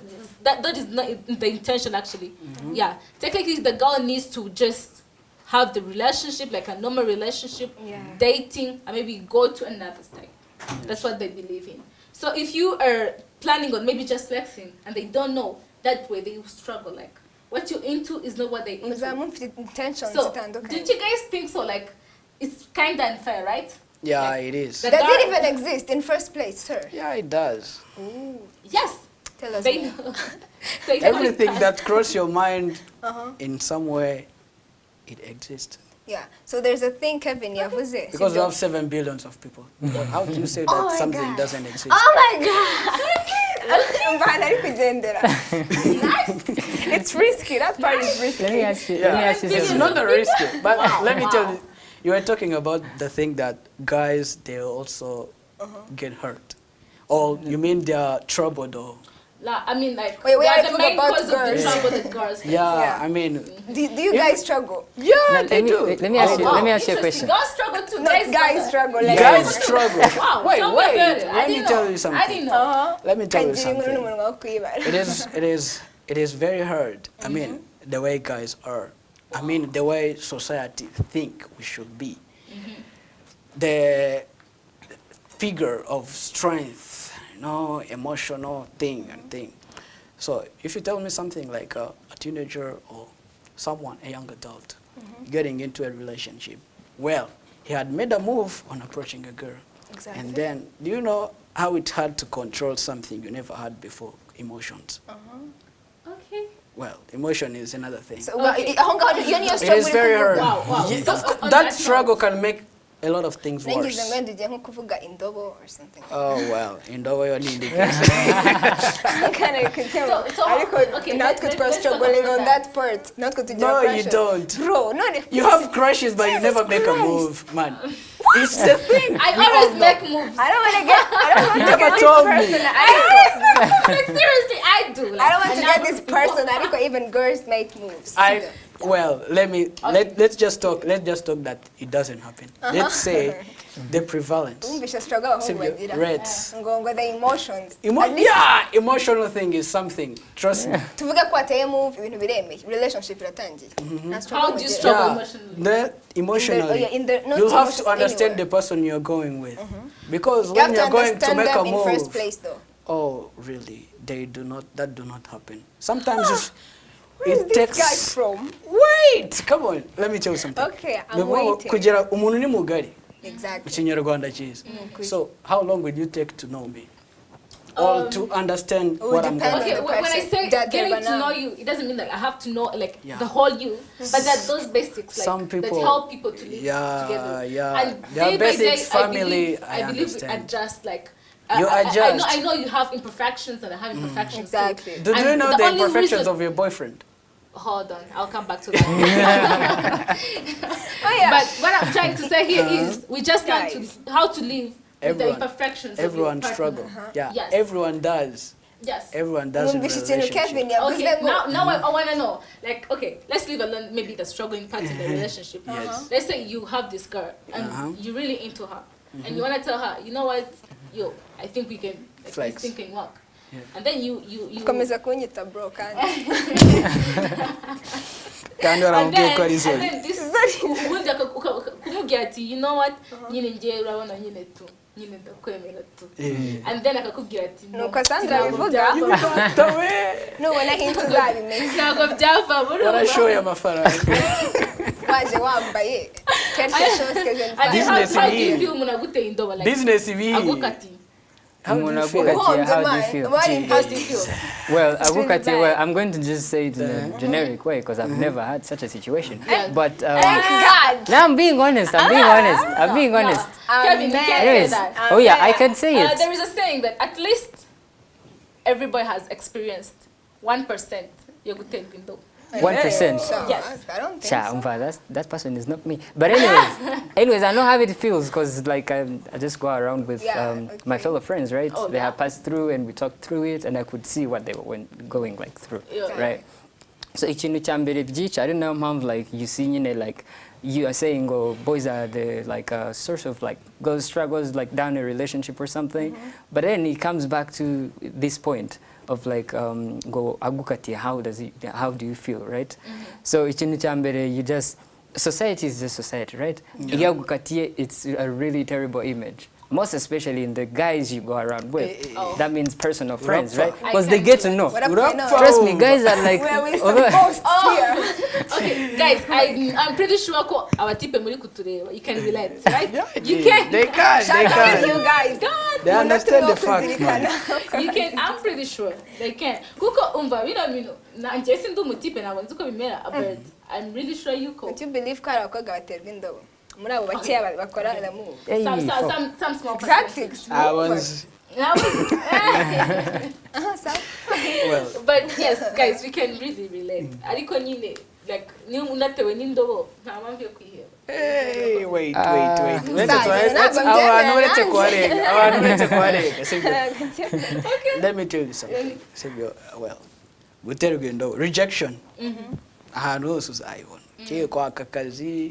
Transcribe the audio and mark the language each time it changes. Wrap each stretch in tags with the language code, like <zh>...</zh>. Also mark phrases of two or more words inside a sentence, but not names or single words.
<en>That is not the intention actually. Yeah, technically the girl needs to just have the relationship, like a normal relationship, Yeah. dating, and maybe go to another stage. That's what they believe in. So if you are planning on maybe just flexing and they don't know, that way they will struggle. Like, what you're into is not what they're into.</en> <rw>Muzaba mufite intentions</rw> <en>So,</en> <rw>zitandukanye.</rw> <en>don't you guys think so? Like, it's kind of unfair, right? Yeah, Like, it is. the Does girl- it even exist in first place, sir? Yeah, it does. Yes. Tell us They more. know. They know it Everything does. that crosses your mind Uh-huh. in some way, it exists. Yeah. So there's a thing Kevin yavuze. Because we</en> <rw>sibyo?</rw> <en>have 7 billions of people. How do you say Oh that my something God. doesn't exist? Oh my God!</en> <rw>Mbana ari kugendera.</rw> <en>It's risky. That part is risky. Let me ask you. Yeah. Let me ask you It's something. not a risky. But Wow, let me wow. tell you, you were talking about the thing that guys, they also get hurt. Or you mean they are troubled or... Like, I mean, like, Wait, we they are are the talking main about cause of the girls. trouble that girls face. Yeah, Yeah. I mean... Do you guys struggle? Yeah, Now, they do. let me ask you. wow, Let me ask you a interesting. question. Girls struggle too. No, guys struggle. Like Guys Yeah. struggle. Wow, Wait, tell me about wait. it. I Let me didn't tell know. you something. I didn't know. Let me tell you</en> <rw>Kagira</rw> <en>something.</en> <rw>umuntu wa kwibara.</rw> <en>It is very hard. I mean, the way guys are. I mean, the way society think we should be. The figure of strength, you know, emotional thing and thing. So if you tell me something like a teenager or someone, a young adult, getting into a relationship, well, he had made a move on approaching a girl. Exactly. And then, do you know how it's hard to control something you never had before? Emotions. Okay. Well, emotion is another thing. So, Okay.</en> <rw>aho ngaho iyo niyo It struggle</rw> <en>is very hard. Wow, wow. Ye- So, on that that struggle note- can make a lot of things</en> <rw>Nangize</rw> <en>worse.</en> <rw>ngo ndugiye nko kuvuga indobo</rw> <en>or something. Oh, well, in the way you need it.</en> <rw>Kana kutema.</rw> <en>So,</en> <rw>Ariko</rw> <en>okay,</en> <rw>natwe</rw> <en>let's</en> <rw>twa</rw> <en>talk struggling about on that. that part.</en> <rw>Natwe tugira</rw> <en>No, you</en> <rw>crushes.</rw> <en>don't. Bro, none. You have crushes, but you never make a Christ. move, man. It's the thing. I We all always know. make moves. I don't want to get. I don't want You to never get this told me. person. I Like, seriously, I do. Like, don't want to and get now- this person. Ariko even girls make moves. Well, let's just talk that it doesn't happen. Let's say the prevalence.</en> <rw>Umvisha struggle abahungu Sibyo, bagira.</rw> <en>rates. Ngo the emotions. At least Yeah, emotional thing is something. Trust me.</en> <rw>tuvuge ko ateye move ibintu biremeye. Relationship iratangiye. Nta struggle</rw> <en>How do you</en> <rw>mugira.</rw> <en>struggle Yeah, emotionally? the emotionally, not you have to emotion- understand anywhere. the person you're going with, because You have when to you're going to understand make a them in move, first place though. oh really, that do not happen. Sometimes Where is it this takes. guy from? Wait, come on, let me tell you something. Okay, I'm Before waiting.</en> <rw>kugira umuntu ni mugari</rw> <en>Exactly.</en> <rw>ikinyarwanda cyiza.</rw> <en>So how long will you take to know me, or to understand what I'm depend going? Okay, the when I person. say That getting they're to banana. know you, it doesn't mean like I have to know like Yeah. the whole you, but that those basics like Some people- that help people to live Yeah, together. yeah. And Their day by day, basics, family, I believe we understand. adjust. Like You adjust. I know you have imperfections and I have imperfections Exactly. too. Do you And know the only imperfections reason- of your boyfriend? Hold on, I'll come back to that. Oh yeah. But what I'm trying to say here is we just learn Guys. how to live with the Everyone. imperfections. Everyone of your struggle. partner. Yeah, Yes. everyone does. Yes. Everyone does in</en> <rw>Mwumvishe ikintu Kevin</rw> <en>relationship.</en> <rw>yavuze</rw> <en>Okay,</en> <rw>ngo</rw> <en>now I want to know. Like, okay, let's leave alone maybe the struggling part of the relationship. Yes. Let's say you have this girl and you're really into her, and you want to tell her, you know what, yo, I think we can Like Flex. this thing can work. Yeah. And then you</en> <rw>Komeza kunyita bro kandi. Kandi</rw> <en>and</en> <rw>waramubwiye ko ari</rw> <en>then, zone. and then this</en> <rw>ubundi kumubwira ati</rw> <en>you know what</en> <rw>nyine ngiye urabona nyine tu nyine ndakwemera tu</rw> <en>and then</en> <rw>akakubwira ati Nuko Sandra bivuga nubona hintu uzabimenya. ntabwo byava muri warashoye amafaranga. Waje wambaye</rw> <fr>quelque chose que je ne sais</fr> <rw>Business</rw> <en>how do</en> <rw>ibi.</rw> <en>you feel</en> <rw>umuntu aguteye indobo</rw> <en>like</en> <rw>Business ibi. agukati Umuntu</rw> <en>feel?</en> <rw>agukatiye,</rw> <fr>pas.</fr> <en>how do you feel? how do you feel Well, It's really</en> <rw>agukatiye,</rw> <en>bad. well, I'm going to just say it in a generic way because I've never had such a situation. Yeah. But Thank God. now I'm being honest. I'm being honest. Kevin, you can't say Anyways, that. oh yeah, I can say it. There is a saying that at least everybody has experienced 1%</en> <rw>yo guterwa indobo.</rw> <en>1%. Yes. I don't think Cha, so. that person is not me. But anyways, I know how it feels because like I just go around with my okay. fellow friends, right? Oh, they yeah. have passed through and we talked through it, and I could see what they were going like through, Yeah. right?</en> <rw>So ikintu cya mbere byica,</rw> <en>I don't know how like you see, you know, like you are saying, oh, boys are the like a source of like girls struggles like down a relationship or something, but then it comes back to this point of like go agukati, how do you feel, right?</en> <rw>So ikintu cya mbere,</rw> <en>you just, society is just society, right?</en> <rw>Iyo agukatiye,</rw> <en>it's a really terrible image. Most especially in the guys you go around with. That means personal friends, right? Because they get to know. What up, you know? Trust me, guys are like, Where we although- supposed here? Okay, guys, I'm pretty sure</en> <rw>ko abatipe muri kutureba</rw> <en>you can relate, right? Yeah, You can. They can. Shout They out to you can. guys. They understand the fact, man. You can. I'm pretty sure they can.</en> <rw>Kuko umva bino na njye sindi umutipe ntabwo nzi uko bimera</rw> <en>but I'm really sure you</en> <rw>ko.</rw> <en>Don't you believe</en> <rw>ko hari abakobwa baterwa indobo? Muri abo bakeya bakora</rw> <en>the move. Hey, Some small Exactly. percentage. I was well. But yes, guys, we can really relate.</en> <rw>Ariko nyine like ni unatewe n'indobo nta mpamvu yo kwiheba.</rw> <en>Hey, wait.</en> <rw>Ntabwo</rw> <en>Let's let me tell you something.</en> <rw>Sibyo, well, guterwa indobo, rejection. Ahantu hose uzayibona. Kiye kwaka akazi,</rw>